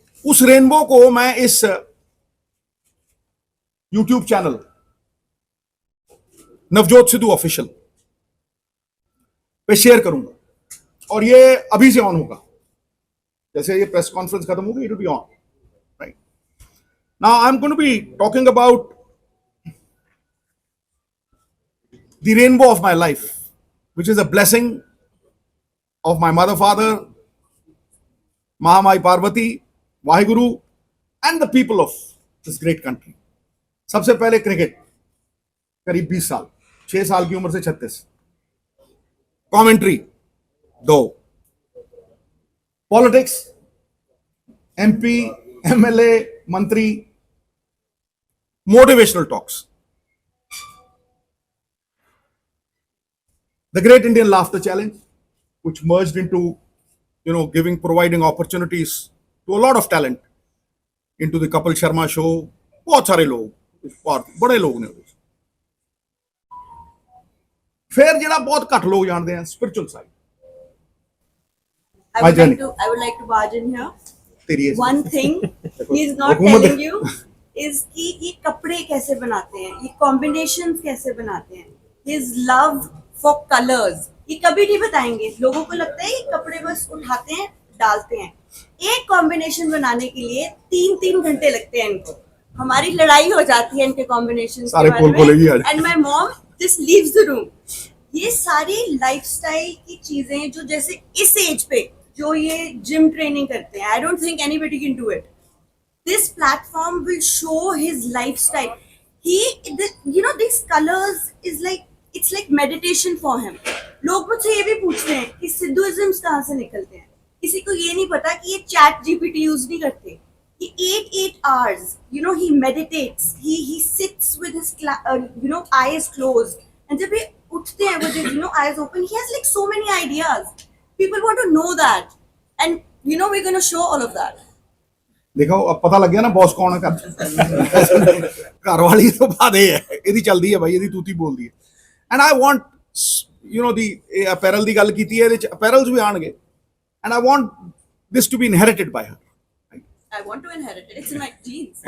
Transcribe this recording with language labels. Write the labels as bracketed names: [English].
[Hindi] उस रेनबो को मैं इस YouTube channel Navjot Sidhu official पे शेयर करूंगा, और ये अभी से ऑन होगा। जैसे ये प्रेस कॉन्फ्रेंस खत्म होगी, [English] It will be on. Right now I am going to be talking about the rainbow of my life, which is a blessing of my mother, father, Mahamai Parvati, Vaheguru, and the people of this great country. [Hindi] सबसे पहले cricket, करीब 20 साल, 6 साल की उम्र से 36, commentary 2, politics, MP, MLA, मंत्री, motivational talks, [English] the Great Indian Laughter Challenge, which merged into, providing opportunities to a lot of talent into the Kapil Sharma show. [Hindi] बहुत सारे लोग, बड़े लोग ने। [Punjabi] फिर जिहड़ा बहुत घट लोग जानते हैं, spiritual side. [English] I would like to barge in here. One thing he is not telling you [Hindi] is कि ये कपड़े कैसे बनाते हैं, ये कॉम्बिनेशंस कैसे बनाते हैं, [English] his love for colors [Hindi] ये कभी नहीं बताएंगे। लोगों को लगता है ये कपड़े बस उठाते हैं डालते हैं, एक कॉम्बिनेशन बनाने के लिए 3-3 घंटे लगते हैं इनको। हमारी लड़ाई हो जाती है इनके कॉम्बिनेशन के बारे में, [English] And my mom just leaves the room. [Hindi] ये सारी लाइफस्टाइल की चीजें जो जैसे इस एज पे जो ये जिम ट्रेनिंग करते हैं, [English] I don't think anybody can do it. This platform will show his lifestyle. These colors is like, it's like meditation for him. [Hindi] लोग मुझसे ये भी पूछते हैं कि सिद्धुइज्म्स कहाँ से निकलते हैं। किसी को ये नहीं पता कि ये चैट जीपीटी यूज नहीं करते। [English] He 8 hours, he meditates. He sits with his eyes closed. And [Hindi] जब ये उठते हैं [English] with eyes open, he has like so many ideas. People want to know that, and we're going to show all of that. [Punjabi] ਦੇਖੋ [Hindi] अब पता लग गया ना बॉस कौन है घर वाली तो बात ये है [Punjabi] ਇਹਦੀ ਚੱਲਦੀ ਹੈ ਭਾਈ ਇਹਦੀ ਤੂਤੀ ਬੋਲਦੀ ਹੈ [English] And I want the apparel ਦੀ ਗੱਲ ਕੀਤੀ ਹੈ ਇਹਦੇ ਚ ਅਪੈਰਲਸ ਵੀ ਆਣਗੇ and I want this to be inherited by her I want to inherit it. It's in my genes.